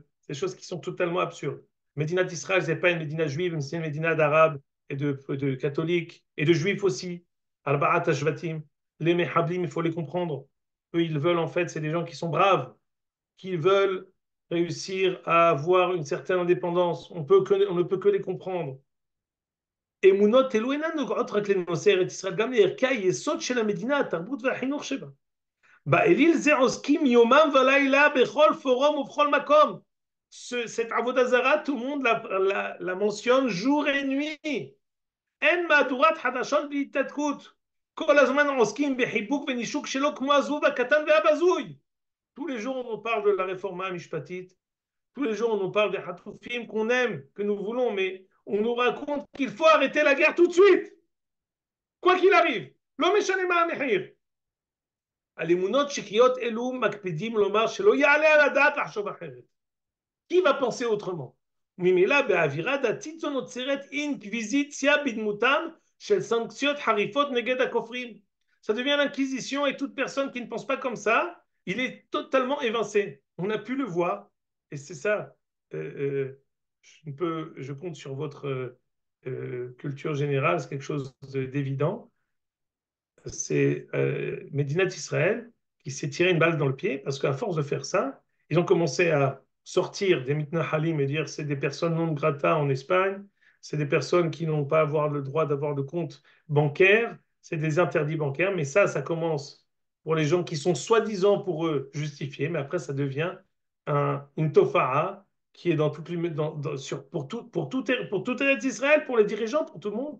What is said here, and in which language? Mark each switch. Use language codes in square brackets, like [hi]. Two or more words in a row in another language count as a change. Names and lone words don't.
[fr] C'est des choses qui sont totalement absurdes. Médina d'Israël, ce n'est pas une Médina juive, mais c'est une Médina d'Arabes et de catholiques et de juifs aussi. [he] ארבעת השבטים. [fr] Les Mehablim, il faut les comprendre. Eux, ils veulent en fait, c'est des gens qui sont braves, qui veulent réussir à avoir une certaine indépendance. On ne peut que les comprendre. [he] אמונות אלו אינן נוגעות רק לנושא ארץ ישראל, גם לערכי היסוד של המדינה, התרבות והחינוך שבה. באליל זה עוסקים יומם ולילה בכל פורום ובכל מקום. [fr] Cette [he] עבודה זרה, [fr] tout le monde la mentionne jour et nuit. [he] אין מהדורת חדשות בלי התעתקות. כל הזמן עוסקים בחיבוק ונישוק שלו כמו הזבוב הקטן והבזוי. [fr] Tous les jours, on nous parle de la réforme mishpatit. Tous les jours, on nous parle des Hatoufim qu'on aime, que nous voulons, mais on nous raconte qu'il faut arrêter la guerre tout de suite, quoi qu'il arrive. [he] לא משנה מה המחיר. על אמונות שקריות אלו מקפידים לומר שלא יעלה על הדעת לחשוב אחרת. [fr] Qui va penser autrement? [he] ממילא באווירה דתית זו נוצרת אינקוויזיציה בדמותם של סנקציות חריפות נגד הכופרים. [fr] Ça devient l'inquisition et toute personne qui ne pense pas comme ça, il est totalement évincé. On a pu le voir. Et c'est ça. Je compte sur votre culture générale, c'est quelque chose d'évident. C'est Médinat Israël qui s'est tiré une balle dans le pied parce qu'à force de faire ça, ils ont commencé à sortir des mitna halim et dire c'est des personnes non grata en Espagne, c'est des personnes qui n'ont pas avoir le droit d'avoir de compte bancaire, c'est des interdits bancaires, mais ça commence pour les gens qui sont soi-disant pour eux justifiés, mais après ça devient une tofa'a qui est dans toutes les, pour tout Eretz Israël, pour les dirigeants, pour tout le monde.